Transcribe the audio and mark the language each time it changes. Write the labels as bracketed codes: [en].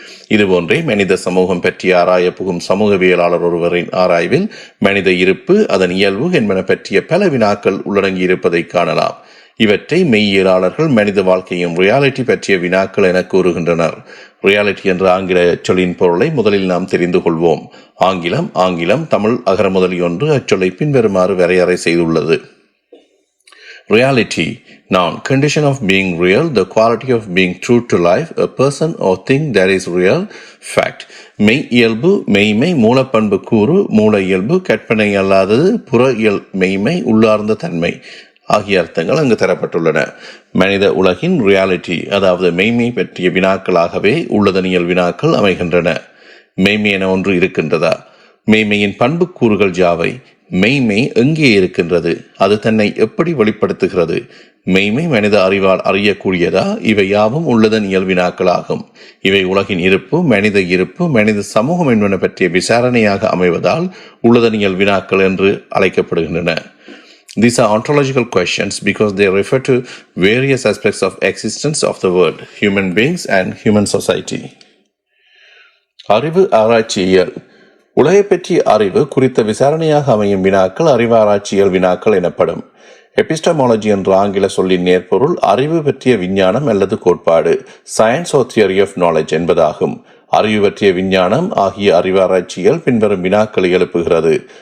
[ta] இதுபோன்றே மனித சமூகம் பற்றி ஆராய புகும் சமூகவியலாளர் ஒருவரின் ஆராய்வில் மனித இருப்பு, அதன் இயல்பு என்பன பற்றிய பல வினாக்கள் உள்ளடங்கி இருப்பதை காணலாம். இவற்றை மெய்யியலாளர்கள் மனித வாழ்க்கையும் ரியாலிட்டி பற்றிய வினாக்கள் என கூறுகின்றனர். ரியாலிட்டி என்ற ஆங்கில சொல்லின் பொருளை முதலில் நாம் தெரிந்து கொள்வோம். ஆங்கிலம் தமிழ் அகரமுதலி ஒன்று அச்சொல்லை பின்வருமாறு வரையறை செய்துள்ளது. [en] Reality, noun, condition of being real, the quality of being true to life, a person or thing that is real, fact. [ta] மெய் இயல்பு, மெய்மை, மூலப்பண்பு கூறு, மூல இயல்பு, கற்பனை அல்லாதது, புற இயல் மெய்மை, உள்ளார்ந்த தன்மை ஆகிய அர்த்தங்கள் அங்கு தரப்பட்டுள்ளன. மனித உலகின் ரியாலிட்டி, அதாவது மெய்மை பற்றிய வினாக்களாகவே உள்ளதனியல் வினாக்கள் அமைகின்றன. மெய்மை என ஒன்று இருக்கின்றதா? மெய்மையின் பண்பு கூறுகள் யாவை? மெய்மை எங்கே இருக்கின்றது? அது தன்னை எப்படி வெளிப்படுத்துகிறது? மெய்மை மனித அறிவால் அறியக்கூடியதா? இவை யாவும் உள்ளதனியல் வினாக்களாகும். இவை உலகின் இருப்பு, மனித சமூகம் என்பன பற்றிய விசாரணையாக அமைவதால் உள்ளதனியல் வினாக்கள் என்று அழைக்கப்படுகின்றன. [en] These are ontological questions because they refer to various aspects of existence of the world, human beings and human society. [ta] அறிவு ஆராய்ச்சியியல். உலகை பற்றிய அறிவு குறித்த விசாரணையாக அமையும் வினாக்கள் அறிவாராய்ச்சியல் வினாக்கள் எனப்படும். எபிஸ்டமாலஜி என்ற ஆங்கில சொல்லின் நேர்பொருள் அறிவு பற்றிய விஞ்ஞானம் அல்லது கோட்பாடு, [en] science or theory of knowledge [ta] என்பதாகும். அறிவு பற்றிய விஞ்ஞானம் ஆகிய அறிவாராய்ச்சிகள் பின்வரும் வினாக்களை எழுப்புகிறது.